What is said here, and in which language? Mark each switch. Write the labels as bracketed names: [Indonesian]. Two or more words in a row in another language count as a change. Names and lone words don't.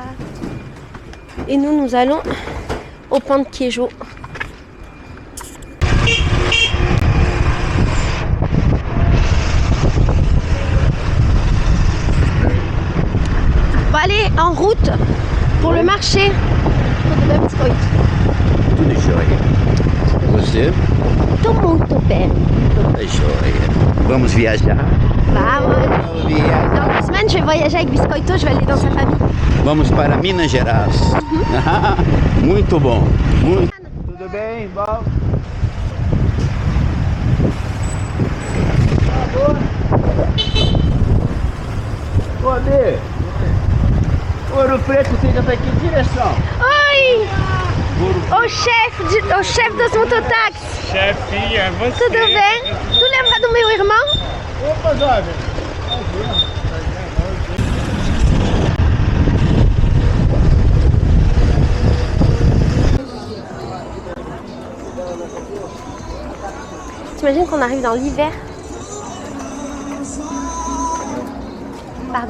[French] Et nous allons au Pan de Queijo. On va aller en route pour le marché. [Portuguese] Tudo jóia. Você? Tô muito bem. Tá jóia. Vamos viajar? Vamos. Viajar. [French] Dans 2 semaines, je vais voyager avec Biscoito, je vais aller dans sa famille. [Portuguese] Vamos para Minas Gerais. Muito bom. Muito... Tudo bem? Bom. Ô, Alê. Ouro Preto, você já tá aqui em direção? Oi! O chefe dos mototáxis. Chefinha, você. Tudo bem? Tu lembra do meu irmão? Opa, jovem. [French] T'imagines qu'on arrive dans l'hiver? Pardon.